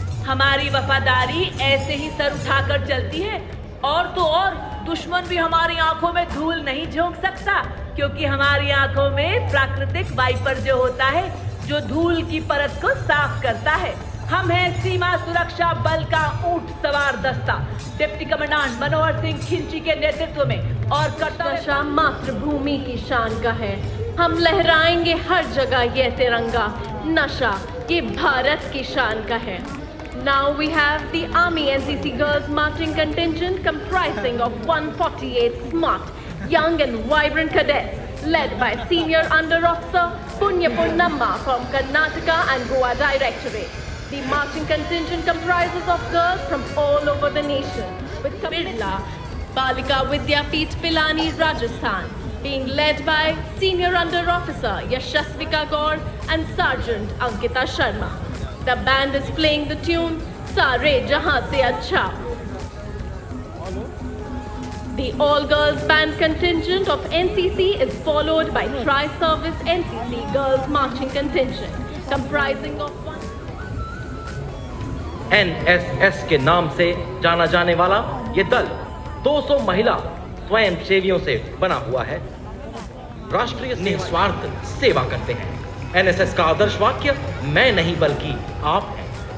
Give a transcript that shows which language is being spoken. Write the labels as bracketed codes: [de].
[hi] हमारी वफादारी ऐसे ही सर उठाकर चलती है, और तो और दुश्मन भी हमारी आंखों में धूल नहीं झोंक सकता, क्योंकि हमारी आंखों में प्राकृतिक वाइपर जो होता है, जो धूल की परत को साफ करता है। हम हैं सीमा सुरक्षा बल का ऊंट सवार दस्ता, डिप्टी कमांडेंट मनोहर सिंह खिंची के नेतृत्व में। और कर्तव्य मातृभूमि की शान का है। हम लहराएंगे हर जगह यह तिरंगा। नशा ये भारत की शान का है। [en] Now we have the Army NCC Girls Marching Contingent comprising of 148 smart, young and vibrant cadets led by Senior Under Officer Punya Punnamma from Karnataka and Goa Directorate. The marching contingent comprises of girls from all over the nation with Birla Balika Vidyapeeth Pilani Rajasthan being led by Senior Under Officer Yashasvika Gaur and Sergeant Ankita Sharma. The band is playing the tune Sare Jahan Se Acha. The all-girls band contingent of NCC is followed by Tri-Service NCC Girls Marching Contingent comprising of [hi] NSS के नाम से जाना जाने वाला ये दल 200 महिला स्वयं सेवियों से बना हुआ है। राष्ट्रीय निस्वार्थ सेवा करते हैं। NSS का आदर्श वाक्य मैं नहीं बल्कि आप हैं।